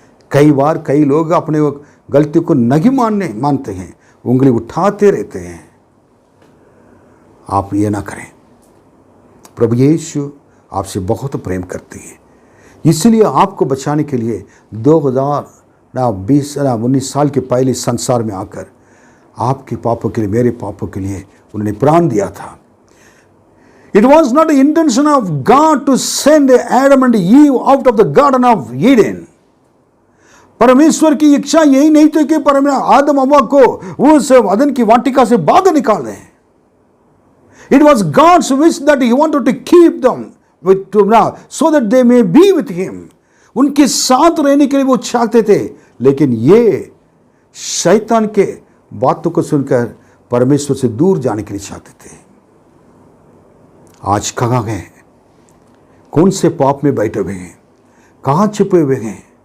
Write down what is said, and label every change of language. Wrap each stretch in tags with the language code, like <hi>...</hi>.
<hi>कई बार कई लोग अपने गलती को नहीं मानते हैं, उंगली उठाते रहते हैं। आप ये ना करें। प्रभु यीशु आपसे बहुत प्रेम करते हैं, इसलिए आपको बचाने के लिए 2019 साल के पहले संसार में आकर आपके पापों के लिए, मेरे पापों के लिए उन्होंने प्राण दिया था।</hi> <en>It was not the intention of God to send Adam and Eve out of the Garden of Eden.</en> <hi>परमेश्वर की इच्छा यही नहीं थी कि आदम हव्वा को उस अदन की वाटिका से बाहर निकाल दें।</hi> <en>It was God's wish that He wanted to keep them so that they may be with Him.</en> <hi>उनके साथ रहने के लिए वो चाहते थे, लेकिन ये शैतान के बातों को सुनकर परमेश्वर से दूर जाने के लिए चाहते थे। आज कहाँ गए? कौन से पाप में बैठे हुए हैं? कहाँ छिपे हुए हैं?</hi>